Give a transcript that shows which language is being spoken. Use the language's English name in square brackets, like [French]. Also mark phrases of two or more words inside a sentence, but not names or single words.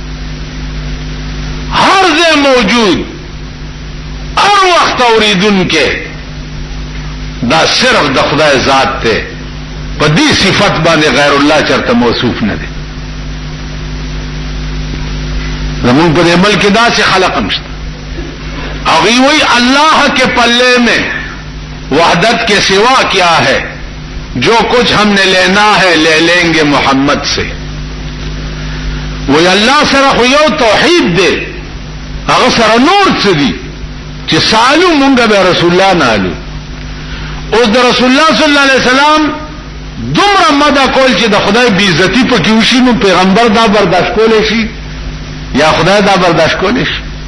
[Pashto] هر ځای موجود، هر وخت اوریدونکي، دا صرف د خدای ذات ته په دې صفت باندې غیر الله چرته موصوف نه دی. زمون په دې ملک داسې خلق هم شته هغوی وی [Urdu] اللہ کے پلے میں وحدت کے سوا کیا ہے، جو کچھ ہم نے لینا ہے لے لیں گے محمد سے. [Pashto] وی اللہ سره خو یو توحید دی، هغه سره نور څه دي چې سالو مونږ به رسول الله نه الو. اوس د رسول الله [Arabic] صلی الله علیه وسلم [Pashto] دومره مدح کول چې د خدای بی عزتی په کې وشي، نو پیغمبر دا برداشت کولی شي یا خدای دا برداشت کولی شي؟